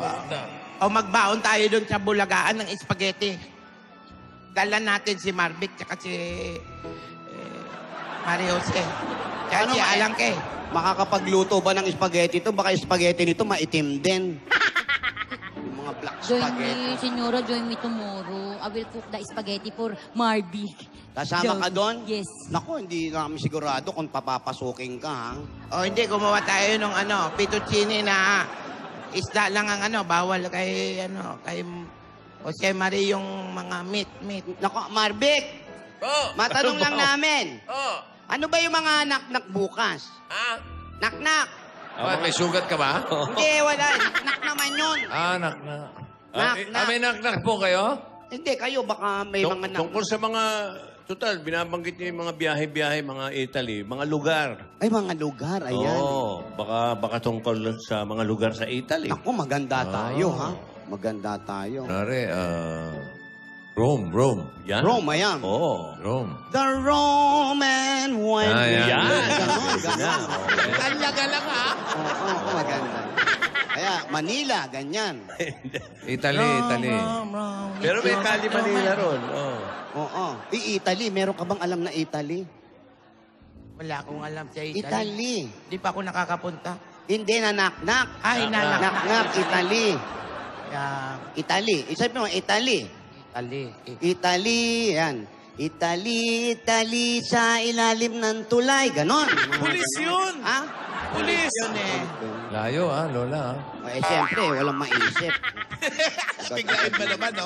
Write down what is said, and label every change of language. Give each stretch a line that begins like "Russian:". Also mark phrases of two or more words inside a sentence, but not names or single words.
Filipino: O magbaon tayo doon sa bulagaan ng spaghetti. Dala natin si Marvic tsaka si Mario Jose. Tsaka Ano si ba, Alangke. Makakapagluto ba ng spaghetti ito? Baka spaghetti nito maitim din. Yung mga black Join spaghetti.
English: me, Senora, join me tomorrow. I will cook the spaghetti for Marvic.
Filipino: Kasama ka doon? Yes. Naku, hindi namin sigurado kung papapasukin ka, ha? O hindi, gumawa tayo ng fettuccine na isda lang ang bawal kay kay Jose Marie yung mga meat. Naku, Marvic! Matanong lang namin. Oh. Ano ba yung mga nak-nak bukas? Ah? Nak-nak! May sugat ka ba? Hindi, wala. Nak naman yun. Nak-nak. Nak-nak. May nak-nak po kayo? Hindi, kayo baka may mga nak... Tungkol sa mga... Total, binabanggit niyo yung mga biyahe-biyahe, mga Italy, mga lugar. Ay, mga lugar, ayan. Oo, baka tungkol sa mga lugar sa Italy. Naku, maganda tayo, ha? Maganda tayo. Nare, Rome. Yan? Rome, ayan. Oo, Rome.
English: The Roman went...
Filipino: Yan. Ganon. Talaga lang ha? Oo, maganda. Kaya, Manila, ganyan. Italy. Pero may Cali Manila ron. Oo. Italy, meron ka bang alam na Italy? Wala akong alam sa Italy. Italy. Di pa ako nakakapunta. Hindi, nanak-nak. Ay, Nak-nak, Italy. Yeah. Italy. Isipin mo, Italy. Italy, yan. Italy, sa ilalim ng tulay. Ganon. Pulis yun! Ha? Pulis! Yun eh. Layo, Lola. Siyempre, walang maisip. Biglain ba naman, no?